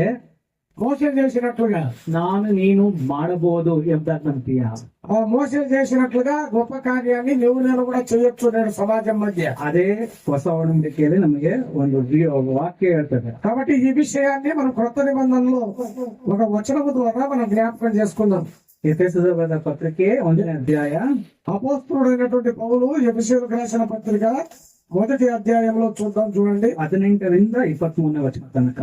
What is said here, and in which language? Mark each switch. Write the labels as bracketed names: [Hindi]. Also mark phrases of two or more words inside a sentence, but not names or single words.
[Telugu] మోసే చేసినట్లుగా [Kannada] ನೀನು ಮಾಡಬಹುದು ಎಂಬುದಾಗಿ [Telugu] ఆ మోసే చేసినట్లుగా గొప్ప కార్యాన్ని నేను కూడా చేయొచ్చు నేను సమాజం మధ్య. [Kannada] ಅದೇ ಹೊಸ ಒಡಂಬಡಿಕೆಯಲ್ಲಿ ನಮಗೆ ಒಂದು ವಾಕ್ಯ ಹೇಳ್ತದೆ. [Telugu] కాబట్టి ఈ విషయాన్ని మనం క్రొత్త నిబంధనలో ఒక వచనము ద్వారా మనం జ్ఞాపకం చేసుకుందాం. ఎఫెసీయులకు రాసిన పత్రిಕೆ 1వ అధ్యాయ. అపోస్తలుడైనటువంటి పౌలు ఎఫెసీయులకు రాసిన పత్రిక 1వ అధ్యాయంలో చూడండి. 18ರಿಂದ 23వ వచనం తనక